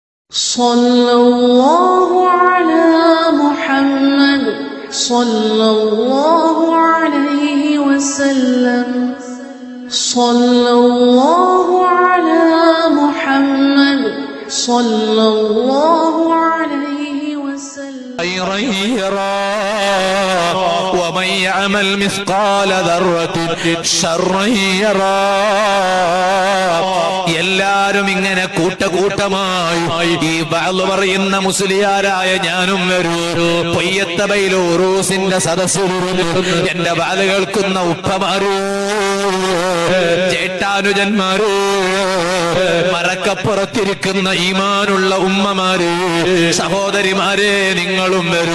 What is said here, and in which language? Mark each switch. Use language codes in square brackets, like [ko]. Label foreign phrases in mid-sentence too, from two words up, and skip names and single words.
[ar] صلى الله على محمد صلى الله عليه وسلم صلى الله على محمد صلى الله عليه وسلم ومن يعمل مثقال ذرة شرا يرى. [ml] എല്ലാരും ഇങ്ങനെ കൂട്ടമായി ഈ ബഅള് പറയുന്ന മുസ്ലിയാരായ ഞാനും വരൂ. പൊയ്യത്തബൈലൂറൂസിന്റെ സദസ്സിൽ എന്റെ ബഅള് കേൾക്കുന്ന ഉപ്പമാരോ, ചേട്ടാനുജന്മാരോ, മറക്കപ്പുറത്തിരിക്കുന്ന ഈമാനുള്ള ഉമ്മമാര്, സഹോദരിമാരെ, നിങ്ങളും വരൂ.